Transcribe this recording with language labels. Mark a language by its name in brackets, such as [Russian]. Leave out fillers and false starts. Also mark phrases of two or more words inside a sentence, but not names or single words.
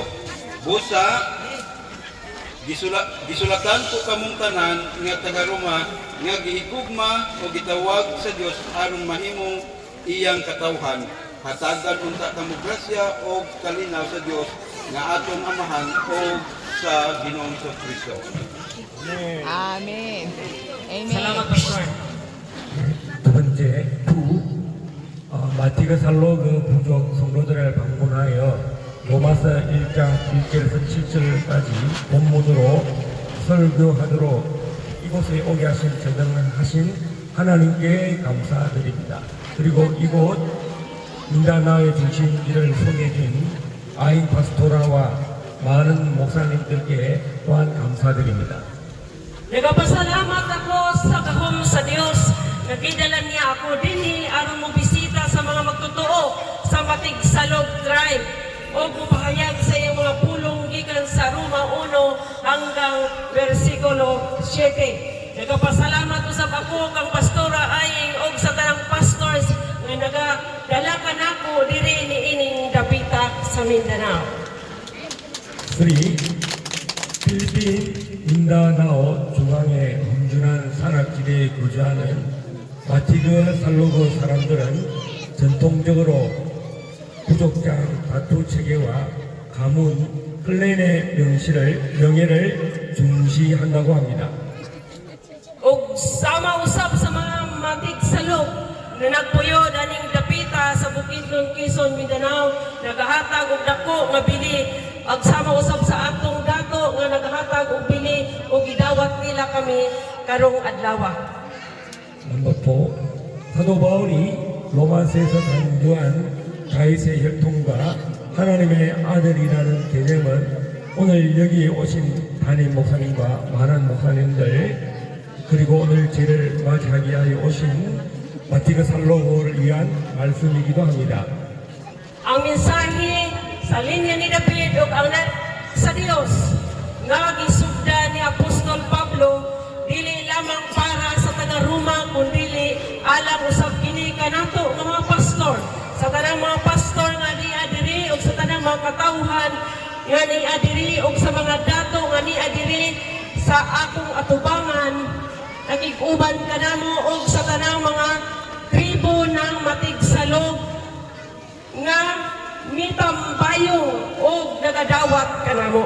[Cebuano] Busa gisulatan ko kamong tanan nga taga Roma nga gihigugma o gitawag sa Dios aron mahimong iyang katawhan. Hatagan unta kamo grasya o kalinaw sa Dios nga atong amahan o sa Ginoong Hesukristo. [Korean] 아멘. 아멘. [Cebuano] Salamat, Pastor. [Korean] 두 번째, 마티가살로 그 부족 성도들을 방문하여 로마서 1장 1절에서 7절까지 본문으로 설교하도록 이곳에 오게 하신 저장하신 하나님께 감사드립니다. 그리고 이곳 민다나의 중심지를 소개해준 아인 파스토라와 많은 목사님들께 또한 감사드립니다. [Cebuano] Nagapasalamat ako sa gahom sa Dios. Nagidala niya ako dinhi aron mo bisita sa mga magtotoo sa Matigsalog Tribe o mupahayag sa iyang mga pulong gikan sa Roma 1 hanggang versikulo 7. Nagapasalamat usab ako kang Pastora Aying og sa tanang pastors nga nagadala kanako diri niining dapita sa Mindanao. 3. [Korean] 필리핀 민다나오 중앙의 험준한 산악지대에 거주하는 마티그 살로그 사람들은 전통적으로 부족장 다투 체계와 가문, 클랜의 명예를 중시한다고 합니다. [Cebuano] ug sama usab sa mga matigsalog na nagpuyo daning dapita sa Bukidnon, Quezon, Mindanao, nagahatag og dako nga bili ag sama usab sa atong dato nga nagahatag og bili ug gidawat nila kami karong adlaw. [Korean] 넘버 4. 사도 바울이 로마서에서 강조한 다윗의 혈통과 하나님의 아들이라는 개념은 오늘 여기 오신 담임 목사님과 많은 목사님들 그리고 오늘 저를 맞이하기 위하여 오신 마티그 살로고를 위한 말씀이기도 합니다. [Cebuano] Ang mensahe sa linya ni David ug ang sa Dios nga gisugda ni Apostol Pablo dili lamang para sa taga Roma kundi alang usab kini kanato nga mga pastor sa tanang mga pastor nga niya diri ug sa tanang mga katawhan nga niya diri ug sa mga dato nga niya diri sa akong atubangan nakig-uban kanamo og sa tanang mga tribo ng matigsalog nga mitambayong o nagadawat kanamo.